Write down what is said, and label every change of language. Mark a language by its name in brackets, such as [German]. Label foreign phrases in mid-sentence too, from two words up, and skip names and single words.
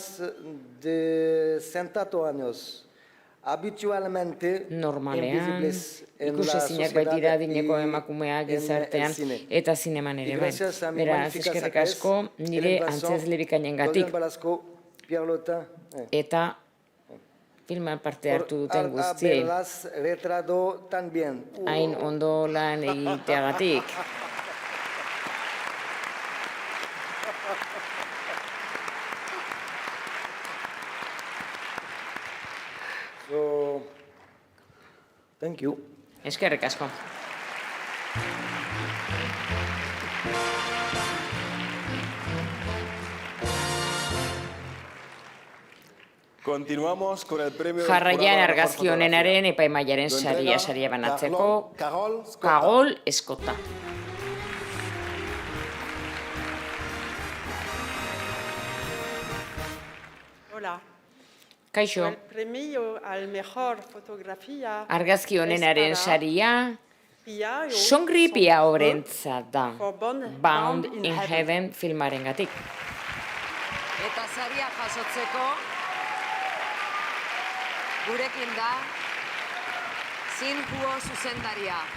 [Basque] Normalean, ikusezinak baitira adineko emakumeak gizartean eta zineman ere bai. Beraz, eskerrik asko nire antzezle bikainengatik eta filman parte hartu duten guztiei. Hain ondo lan egiteagatik. [English] Thank you. [Basque] Eskerrik asko. [Spanish] Continuamos con el premio. [Basque] Jarraian argazki onenaren epaimaiaren saria banatzeko Karol Escotta. Hola. Kaixo. [Spanish] El premio al mejor fotografía. [Basque] Argazki onenaren saria Songri Piaorentzat da, Bound in Heaven filmarengatik. Eta saria jasotzeko gurekin da Zinhuo zuzendaria.